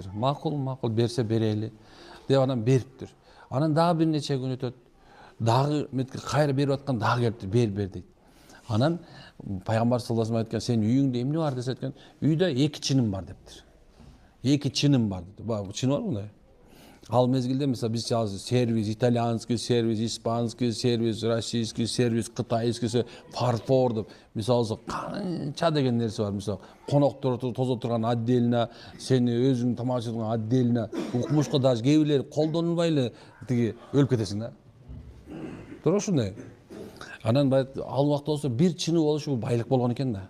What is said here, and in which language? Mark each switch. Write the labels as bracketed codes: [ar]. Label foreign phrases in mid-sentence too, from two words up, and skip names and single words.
[ky] Макул берсе берели деп анан бериптир. Анан дагы бир нече күн өтөт. Дагы кайра берип аткан дагы келиптир, бер дейт. Анан Пайгамбар саллаллаху алейхи вассалам айткан, сен үйүңдө эмне бар десе айткан, үйдө 2 чыным бар дептир. 2 чыным бар дейт. Чын бар мындай. Ал мезгилде месела биз сервис, [ru] итальянский сервис, испанский сервис, российский сервис, кытайский фарфор [ky] деп, мисалы канча деген нерсе бар. Мисалы коноктор тозо турган отдельно, сени өзүң тамак ичип турган отдельно, укмушка даже кээ бирлери колдонбой эле тиги өлүп кетесиң да. Туура ушундай. Анан ал убакта болсо бир чыны болушу бул байлык болгон экен да.